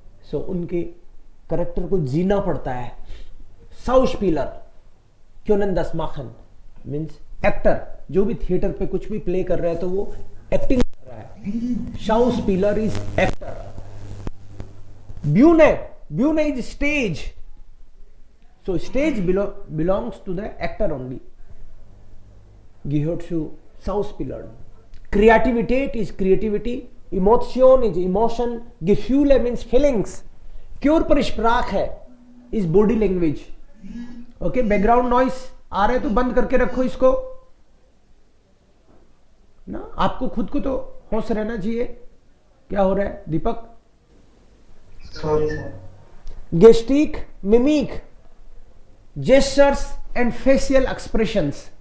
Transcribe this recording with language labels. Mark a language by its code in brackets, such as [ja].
[hi] सो उनके कैरेक्टर को जीना पड़ता है। [de] Schauspieler können das machen [en] means actor, [hi] जो भी थिएटर पे कुछ भी प्ले कर रहा है तो वो एक्टिंग कर रहा है। [en] Schauspieler is actor. Bühne is stage. So stage belongs to the actor only. [de] Gehört zu Schauspieler. [en] Kreativität is creativity. Emotion is emotion. Gefühle means feelings. Körpersprache is body language. [hi] Okay, [en] background noise [hi] आ रहा है तो बंद करके रखो इसको ना, आपको खुद को तो होश रहना चाहिए। क्या हो रहा है दीपक? [en] Sorry sir. Gestic, mimic, gestures and facial expressions.